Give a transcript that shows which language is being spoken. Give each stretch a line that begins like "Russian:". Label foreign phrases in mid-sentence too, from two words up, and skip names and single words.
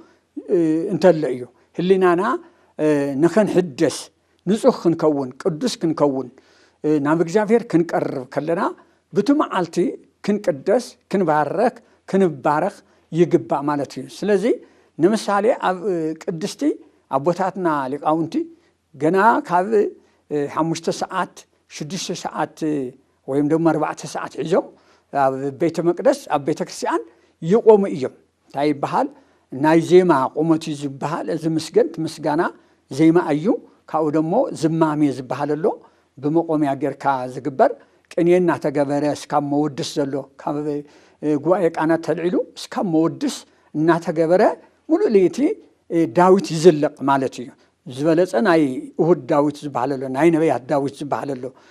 Tigrinya: እንተለ እዩ ህሊናና ንኽንሕደስ ንጹህ ክንከውን ቅዱስ ክንከውን ናብ እግዚአብሔር ክንቀርብ ከለና ብቲ መዓልቲ ክንቅደስ ክንባረክ ክንባረኽ ይግባእ ማለት እዩ ስለዚ ንምሳሌ ኣብ ቅድስቲ ኣቦታትና ሊቃውንቲ ገና ካብ 5 ሰዓት 6 ሰዓት ወይም ደግሞ 4 ሰዓት ሒዞም ኣብ ቤተ መቅደስ ኣብ ቤተ ክርስቲያን ይቆሙ እዮም እንታይ ይበሃል ናይ ዜማ ቁመቱ ዝባሃል ዝምስገንት ምስጋና ዜማ እዩ ካብኡ ደሞ ዝማሜ ዝባሃለሎ ብመቆሚያ ጌርካ ዝግበር ቅኔና ተገበረ እስካብ መወድስ ዘሎ ካብ ጉባኤ ቃና ተልዒሉ እስካብ መወድስ እናተገበረ ሙሉእ ለይቲ ዳዊት ይዝለቅ ማለት እዩ ዝበለጸ ናይ እሁድ ዳዊት ዝባሃለሎ ናይ ነቢያት ዳዊት ዝባሃለሎ